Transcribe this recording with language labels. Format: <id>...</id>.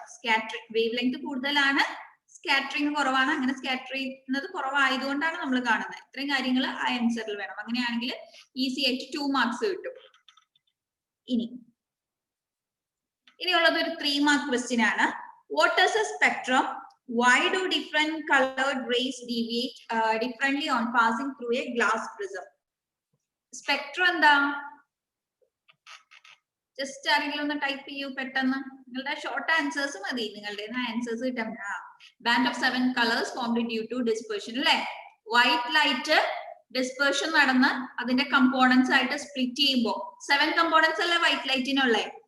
<ml>Scattering wave length കൂടുതലാണ്, scattering കുറവാണ്. അങ്ങനെ സ്കാറ്റർ ചെയ്യുന്നത് കുറവായതുകൊണ്ടാണ് നമ്മൾ കാണുന്നത്. ഇത്രയും കാര്യങ്ങൾ ആ ആൻസറിൽ വേണം. അങ്ങനെയാണെങ്കിൽ ഈസി ആയിട്ട് 2 മാർക്സ് കിട്ടും. ഇനിയുള്ളത് ഒരു 3 മാർക്ക് ക്വസ്റ്റ്യൻ ആണ്.</ml> <en>What is a spectrum? Why do different colored rays deviate differently on passing through a glass prism?</en> <ml>Spectrum എന്താ? ജസ്റ്റ് ആരെങ്കിലും ഒന്ന് ടൈപ്പ് ചെയ്യൂ പെട്ടെന്ന്. നിങ്ങളുടെ ഷോർട്ട് ആൻസേഴ്സ് മതി. നിങ്ങളുടെ ആൻസേഴ്സ് കിട്ടാൻ.</ml> <en>Band of 7 colours formed due to dispersion അല്ലെ?</en> <ml>വൈറ്റ് ലൈറ്റ് ഡിസ്പെർഷൻ നടന്ന് അതിന്റെ കമ്പോണൻസ് ആയിട്ട് സ്പ്ലിറ്റ് ചെയ്യുമ്പോൾ 7 കമ്പോണൻസ് അല്ലേ വൈറ്റ് ലൈറ്റിനുള്ളേ?</ml>